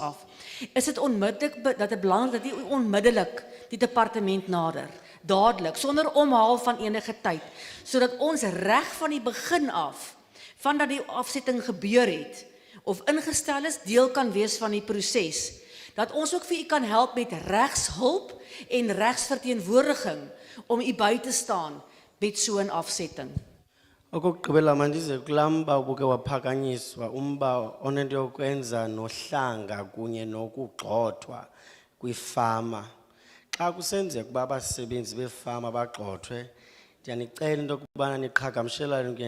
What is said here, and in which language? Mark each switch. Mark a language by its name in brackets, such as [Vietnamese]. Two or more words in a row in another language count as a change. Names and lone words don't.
[Afrikaans] af, is dit onmiddellik dat dit belangrik dat u onmiddellik die departement nader, dadelik, sonder omhaal van enige tyd, sodat ons reg van die begin af, vandat die afsetting gebeur het, of ingestel is, deel kan wees van die proses, dat ons ook vir u kan help met regshulp en regsverteenwoordiging om u by te staan met so 'n afsetting. [Xhosa] Okugqibela mandize kulaa mba ubuke waphakanyiswa, umba onento yokwenza nohlanga kunye nokugxothwa kwifama. Xa kusenzeka ukuba abasebenzi befama bagxothwe, ndiyanicela into yokubana niqhagamshelane kunye